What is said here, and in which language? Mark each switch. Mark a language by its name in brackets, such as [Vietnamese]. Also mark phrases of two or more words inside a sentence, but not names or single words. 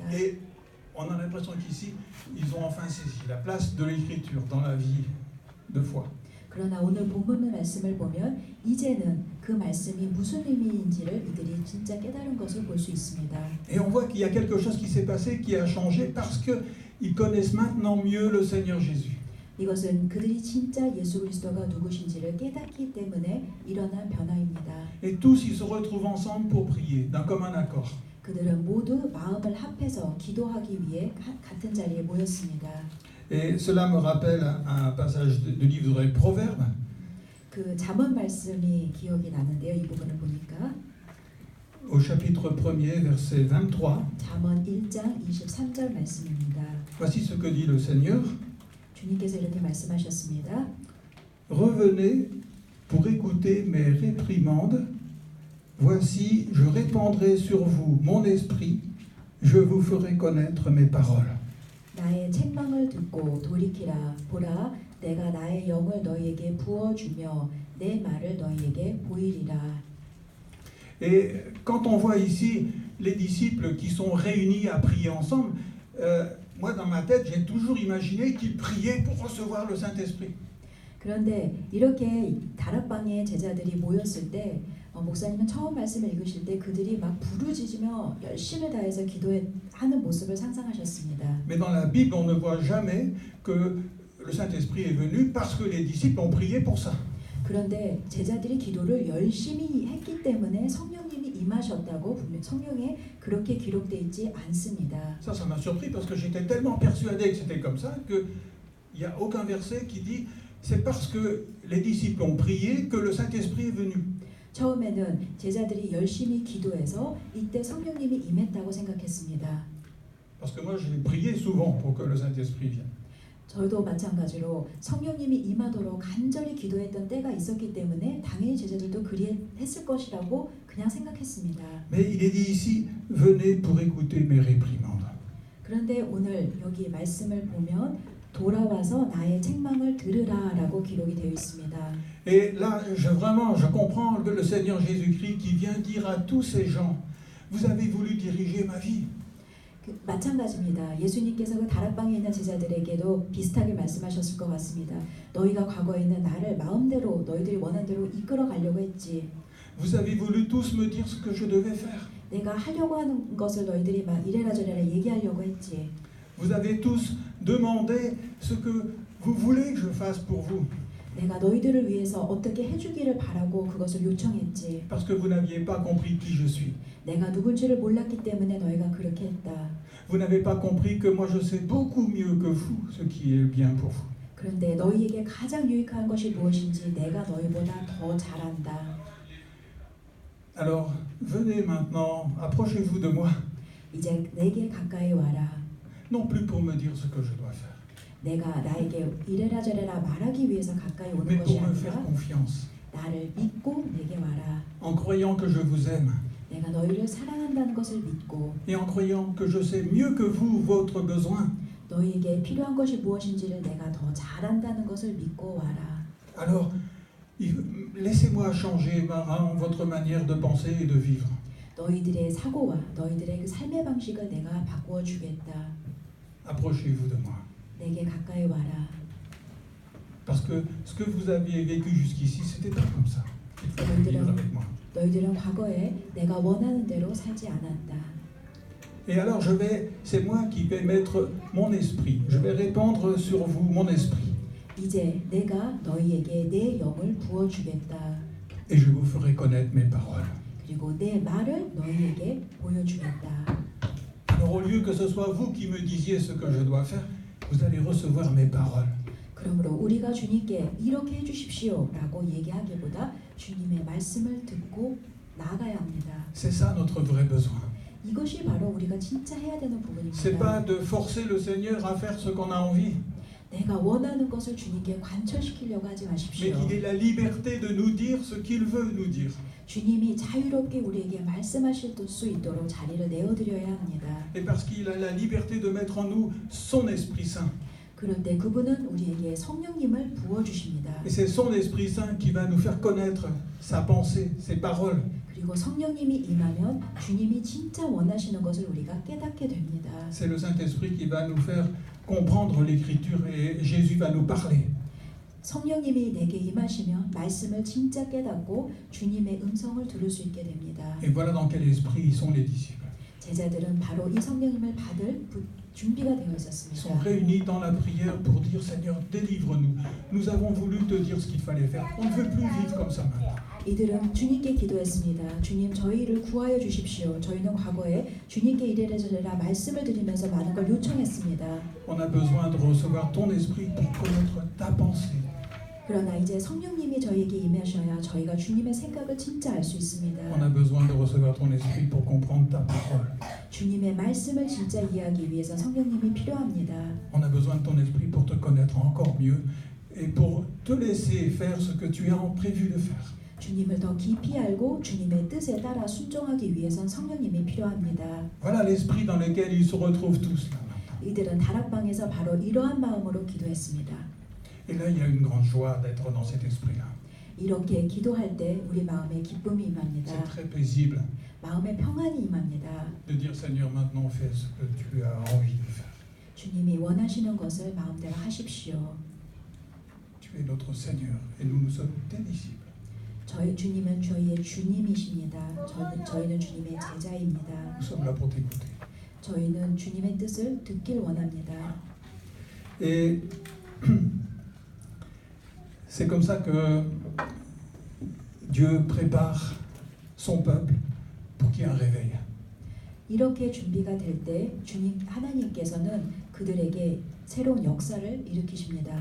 [French] Et on a l'impression qu'ici, ils ont enfin saisi la place de l'écriture dans la vie de foi. [Korean] 그러나 오늘 본문 말씀을 보면 이제는 그 말씀이 무슨 의미인지를 이들이 진짜 깨달은 것을 볼 수 있습니다. [French] Et on voit qu'il y a quelque chose qui s'est passé, qui a changé, parce qu'ils connaissent maintenant mieux le Seigneur Jésus. [Korean] 이것은 그들이 진짜 예수 그리스도가 누구신지를 깨닫기 때문에 일어난 변화입니다. [French] Et tous, ils se retrouvent ensemble pour prier, d'un commun accord. [Korean] 그들은 모두 마음을 합해서 기도하기 위해 같은 자리에 모였습니다. [French] Et cela me rappelle un passage du livre des Proverbes. [Korean] 그 잠언 말씀이 기억이 나는데요. 이 부분을 보니까 [French] Au chapitre 1er, verset 23. [Korean] 잠언 1장 23절 말씀입니다. [French] Voici ce que dit le Seigneur. [Korean] 주님께서 이렇게 말씀하셨습니다. [French] Revenez pour écouter mes réprimandes. Voici, je répandrai sur vous mon esprit. Je vous ferai connaître mes paroles. [Korean] 나의 책망을 듣고 돌이키라. 보라, 내가 나의 영을 너희에게 부어주며 내 말을 너희에게 보이리라. [French] Et quand on voit ici les disciples qui sont réunis à prier ensemble, moi dans ma tête j'ai toujours imaginé qu'ils priaient pour recevoir le Saint-Esprit. [Korean] 그런데 이렇게 다락방에 제자들이 모였을 때 목사님은 처음 말씀을 읽으실 때 그들이 막 부르짖으며 열심을 다해서 기도하는 모습을 상상하셨습니다. [French] Mais dans la Bible on ne voit jamais que le Saint-Esprit est venu parce que les disciples ont prié pour ça. [Korean] 그런데 제자들이 기도를 열심히 했기 때문에 성령님이 임하셨다고 성경에 그렇게 기록되어 있지 않습니다. [French] Ça m'a surpris parce que j'étais tellement persuadé que c'était comme ça qu'il n'y a aucun verset qui dit c'est parce que les disciples ont prié que le Saint-Esprit est venu. [Korean] 처음에는 제자들이 열심히 기도해서 이때 성령님이 임했다고 생각했습니다. [French] Parce que moi j'ai prié souvent pour que le Saint-Esprit vienne. [Korean] 저도 마찬가지로 성령님이 임하도록 간절히 기도했던 때가 있었기 때문에 당연히 제자들도 그리했을 것이라고 그냥 생각했습니다. [French] Mais il est dit ici, venez pour écouter mes réprimandes. [Korean] 그런데 오늘 여기 말씀을 보면 돌아와서 나의 책망을 들으라라고 기록이 되어 있습니다. [French] Et là, je comprends que le Seigneur Jésus-Christ qui vient dire à tous ces gens, vous avez voulu diriger ma vie. [Korean] 마찬가지입니다. 예수님께서 그 다락방에 있는 제자들에게도 비슷하게 말씀하셨을 것 같습니다. 너희가 과거에는 나를 마음대로 너희들이 원한 대로 이끌어 가려고 했지. [French] Vous avez voulu tous me dire ce que je devais faire. [Korean] 내가 하려고 하는 것을 너희들이 막 이래라 저래라 얘기하려고 했지. [French] Vous avez tous demandé ce que vous voulez que je fasse pour vous. [Korean] 내가 너희들을 위해서 어떻게 해주기를 바라고 그것을 요청했지. [French] Parce que vous n'aviez pas compris qui je suis. [Korean] 내가 누군지를 몰랐기 때문에 너희가 그렇게 했다. [French] Vous n'avez pas compris que moi je sais beaucoup mieux que vous ce qui est bien pour vous. [Korean] 그런데 너희에게 가장 유익한 것이 무엇인지 내가 너희보다 더 잘 안다. [French] Alors, venez maintenant, approchez-vous de moi. [Korean] 이제 내게 가까이 와라. [French] Non plus pour me dire ce que je dois faire, [Korean] 내가 나에게 이래라 저래라 말하기 위해서 가까이 오는 [French] mais [Korean] 것이 [French] pour me faire [Korean] 아니라 [French] confiance, [Korean] 나를 믿고 내게 와라. [French] en croyant que je vous aime [Korean] 내가 너희를 사랑한다는 것을 믿고 [French] et en croyant que je sais mieux que vous votre besoin. [Korean] 너희에게 필요한 것이 무엇인지를 내가 더 잘한다는 것을 믿고 와라. [French] Alors, laissez-moi changer votre manière de penser et de vivre. [Korean] 너희들의 사고와 너희들의 그 삶의 방식을 내가 바꾸어 주겠다. [French] Approchez-vous de moi. [Korean] 내게 가까이 와라. [French] Parce que ce que vous aviez vécu jusqu'ici, c'était pas comme ça. Il faut vivre avec moi. [Korean] 너희들은 과거에 내가 원하는 대로 살지 않았다. [French] Et alors c'est moi qui vais mettre mon esprit. Je vais répandre sur vous mon esprit. [Korean] 이제 내가 너희에게 내 영을 부어 주겠다. [French] Et je vous ferai connaître mes paroles. [Korean] 그리고 내 말을 너희에게 보여주겠다. [French] Alors au lieu que ce soit vous qui me disiez ce que je dois faire, vous allez recevoir mes paroles. [Korean] 그러므로 우리가 주님께 이렇게 해주십시오라고 얘기하기보다 주님의 말씀을 듣고 나아가야 합니다. [French] C'est ça notre vrai besoin. [Korean] 이것이 바로 우리가 진짜 해야 되는 [French] C'est pas [Korean] 부분입니다. [French] de forcer le Seigneur à faire ce qu'on a envie, [Korean] 내가 원하는 것을 주님께 관철시키려고 하지 [French] mais [Korean] 마십시오. [French] qu'il ait la liberté de nous dire ce qu'il veut nous dire. [Korean] 주님이 자유롭게 우리에게 말씀하실 수 있도록 자리를 내어드려야 합니다. [French] Et parce qu'il a la liberté de mettre en nous son Esprit Saint. [Korean] 그럴 때 그분은 우리에게 성령님을 부어 주십니다. [French] Et c'est son Esprit Saint qui va nous faire connaître sa pensée, ses paroles. [Korean] 그리고 성령님이 임하면 주님이 진짜 원하시는 것을 우리가 깨닫게 됩니다. [French] C'est le Saint-Esprit qui va nous faire comprendre l'Écriture et Jésus va nous parler. [Korean] 성령님이 내게 임하시면 말씀을 진짜 깨닫고 주님의 음성을 들을 수 있게 됩니다. [French] Et voilà dans quel esprit sont les disciples. [Korean] 제자들은 바로 이 성령님을 받을 준비가 되어 [French] Ils sont [Korean] 있었습니다. [French] réunis dans la prière pour dire Seigneur, délivre-nous. Nous avons voulu te dire ce qu'il fallait faire. On ne veut plus vivre comme ça maintenant. [Korean] 이들은 주님께 기도했습니다. 주님 저희를 구하여 주십시오. 저희는 과거에 주님께 이래라 말씀을 드리면서 많은 걸 요청했습니다. [French] On a besoin de recevoir ton esprit pour connaître ta pensée. [Korean] 그러나 이제 성령님이 저희에게 임하셔야 저희가 주님의 생각을 진짜 알 수 [French] On [Korean] 있습니다. [French] a besoin de recevoir ton esprit pour comprendre ta parole. [Korean] 주님의 말씀을 진짜 이해하기 위해서 성령님이 필요합니다. [French] On a besoin de ton esprit pour te connaître encore mieux et pour te laisser faire ce que tu as prévu de faire. [Korean] 주님을 더 깊이 알고 주님의 뜻에 따라 순종하기 위해선 성령님이 필요합니다. [French] Voilà l'esprit dans lequel ils se retrouvent tous là maintenant. [Korean] 이들은 다락방에서 바로 이러한 마음으로 기도했습니다. [French] Et là, il y a une grande joie d'être dans cet esprit-là. [Korean] 이렇게 기도할 때 우리 마음에 기쁨이 임합니다. [French] C'est très paisible [Korean] 마음에 평안이 임합니다. [French] de dire Seigneur, maintenant fais ce que tu as envie de faire. [Korean] 주님이 원하시는 것을 마음대로 하십시오. [French] Tu es notre Seigneur et nous sommes tes disciples. [Korean] 저희 주님은 저희의 주님이십니다. 저희는 주님의 제자입니다. [French] Nous sommes là pour t'écouter. [Korean] 저희는 주님의 뜻을 듣길 원합니다. [French] Et c'est comme ça que Dieu prépare son peuple pour qu'il y ait un réveil. [Korean] 이렇게 준비가 될 때 주님 하나님께서는 그들에게 새로운 역사를 일으키십니다.